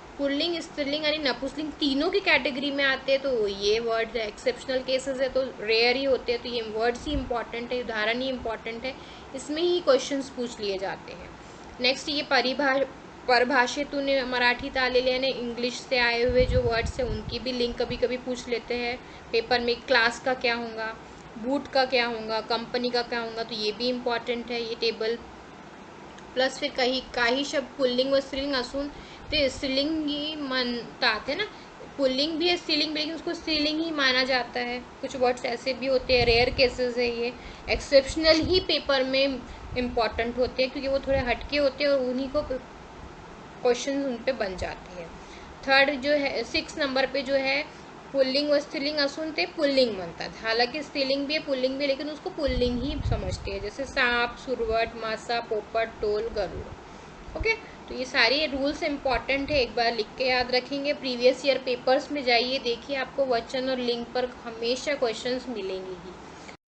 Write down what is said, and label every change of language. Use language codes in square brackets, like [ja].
[hi] Pulling, स्त्रीलिंग यानी नपुंसकलिंग तीनों की कैटेगरी में आते हैं, तो ये वर्ड एक्सेप्शनल केसेस है, तो रेयर ही होते हैं। तो ये वर्ड्स ही इंपॉर्टेंट है, उदाहरण ही इंपॉर्टेंट है, इसमें ही क्वेश्चंस पूछ लिए जाते हैं। नेक्स्ट ये [mr] परभाषेतून मराठीत आलेले [hi] यानी इंग्लिश से आए हुए जो वर्ड्स हैं उनकी भी लिंक कभी कभी पूछ लेते हैं पेपर में। क्लास का क्या होगा, बूट का क्या होगा, कंपनी का क्या होगा, तो ये भी इम्पॉर्टेंट है ये टेबल। [mr] प्लस फिर काही शब्द पुल्लिंग व स्त्रीलिंग असून ते स्त्रीलिंगी म्हणतात, है ना। [hi] पुल्लिंग भी है, स्त्रीलिंग भी, लेकिन उसको स्त्रीलिंग ही माना जाता है। कुछ वर्ड्स ऐसे भी होते हैं, रेयर केसेस है ये, एक्सेप्शनल ही पेपर में इम्पॉर्टेंट होते हैं क्योंकि वो थोड़े हटके होते हैं और उन्हीं को क्वेश्चन उन पे बन जाते हैं। 3rd जो है 6 नंबर पे जो है [mr] पुल्लिंग व स्त्रीलिंग असून ते पुल्लिंग म्हणतात। [hi] हालांकि स्त्रीलिंग भी है पुल्लिंग भी है, लेकिन उसको पुल्लिंग ही समझते हैं, जैसे सांप, सुरवट, मासा, पोपट, टोल, गरुड़। ओके, तो ये सारे रूल्स इंपॉर्टेंट है, एक बार लिख के याद रखेंगे। प्रीवियस ईयर पेपर्स में जाइए, देखिए आपको वचन और लिंग पर हमेशा क्वेश्चंस मिलेंगे ही।